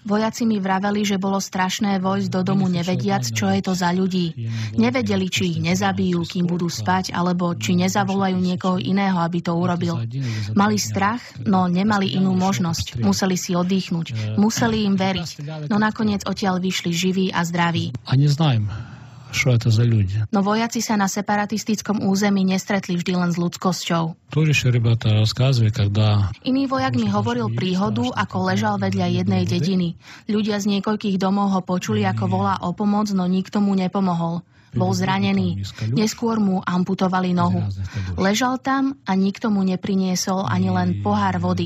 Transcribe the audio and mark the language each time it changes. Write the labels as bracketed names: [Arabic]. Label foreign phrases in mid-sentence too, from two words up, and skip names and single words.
[Slovak] Vojaci mi vraveli, že bolo strašné vojsť do domu nevediac, čo je to za ľudí. Nevedeli, či ich nezabijú, kým budú spať, alebo či nezavolajú niekoho iného, aby to urobil. Mali strach, no nemali inú možnosť. Museli si oddychnúť. Museli im veriť. No nakoniec odtiaľ vyšli živí a zdraví. [Russian] Что это за люди? [Slovak] No vojaci sa na separatistickom území nestretli vždy len s ľudskosťou. [Russian] Тоже еще ребята рассказывали, когда... [Slovak] Iný vojak mi hovoril príhodu, ako ležal vedľa jednej dediny. Ľudia z niekoľkých domov ho počuli, ako volá o pomoc, no nikto mu nepomohol. Bol zranený. Neskôr mu amputovali nohu. Ležal tam a nikto mu nepriniesol ani len pohár vody.